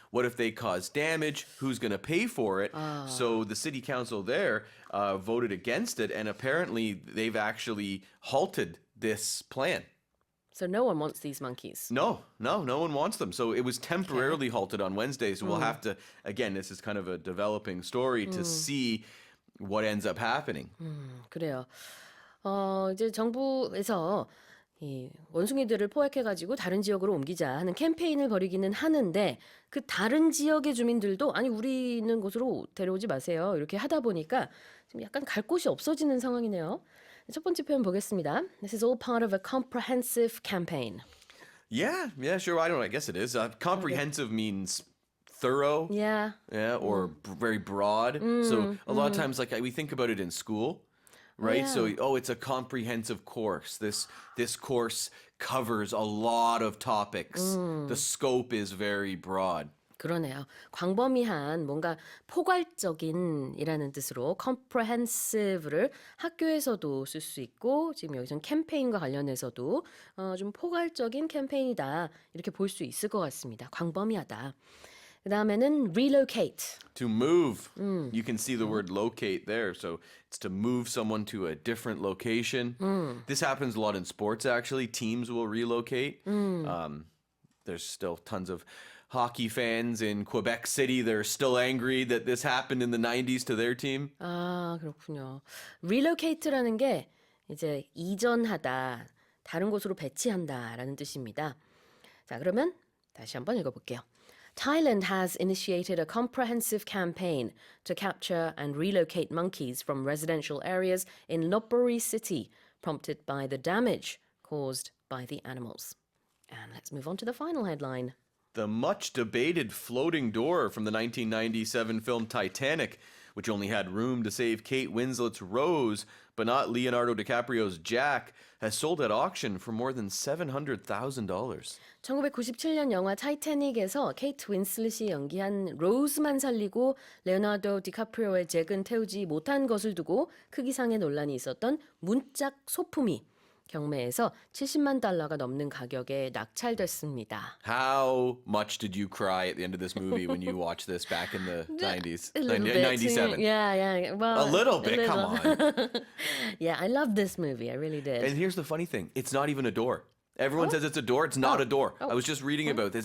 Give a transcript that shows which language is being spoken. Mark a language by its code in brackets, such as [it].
[en] What if they cause damage? Who's going to pay for it? So the city council there voted against it, and apparently they've actually halted this plan. So no one wants these monkeys. No one wants them. So it was temporarily halted on Wednesday. So we'll have to, again, this is kind of a developing story to see what ends up happening. [ko] 그래요. 이제 정부에서 이 원숭이들을 포획해가지고 다른 지역으로 옮기자 하는 캠페인을 벌이기는 하는데 그 다른 지역의 주민들도 아니 우리 있는 곳으로 데려오지 마세요. 이렇게 하다 보니까 지금 약간 갈 곳이 없어지는 상황이네요. 첫 번째 표현 보겠습니다. [en] This is all part of a comprehensive campaign. Yeah, sure. I don't know. I guess it is. Comprehensive means thorough. Yeah. Yeah, or very broad. So a lot of times, like we think about it in school, right? So it's a comprehensive course. This course covers a lot of topics. The scope is very broad. [ko] 그러네요. 광범위한 뭔가 포괄적인이라는 뜻으로 comprehensive를 학교에서도 쓸 수 있고 지금 여기서는 캠페인과 관련해서도 좀 포괄적인 캠페인이다 이렇게 볼 수 있을 것 같습니다. 광범위하다. 그 다음에는 relocate. [en] To move. You can see the word locate there. So it's to move someone to a different location. This happens a lot in sports, actually. Teams will relocate. There's still tons of hockey fans in Quebec City. They're still angry that this happened in the 90s to their team. [ko] 아, 그렇군요. relocate라는 게 이제 이전하다, 다른 곳으로 배치한다라는 뜻입니다. 자, 그러면 다시 한번 읽어볼게요. [en] Thailand has initiated a comprehensive campaign to capture and relocate monkeys from residential areas in Lopburi city, prompted by the damage caused by the animals. And let's move on to the final headline. The much debated floating door from the 1997 film Titanic, which only had room to save Kate Winslet's Rose, but not Leonardo DiCaprio's Jack, has sold at auction for more than $700,000. [ko] 1997년 영화 타이타닉에서 케이트 윈슬릿이 연기한 로즈만 살리고 레오나르도 디카프리오의 잭은 태우지 못한 것을 두고 크기상의 논란이 있었던 문짝 소품이 경매에서 $70만 넘는 가격에 낙찰됐습니다. [en] How much did you cry at the end of this movie when you watched this back in the 90s? A little bit. 97. Yeah. Well, A little bit, come on. Yeah, I love this movie. I really did. And here's the funny thing. It's not even a door. Everyone says it's a door. It's not a door. Oh. I was just reading about this.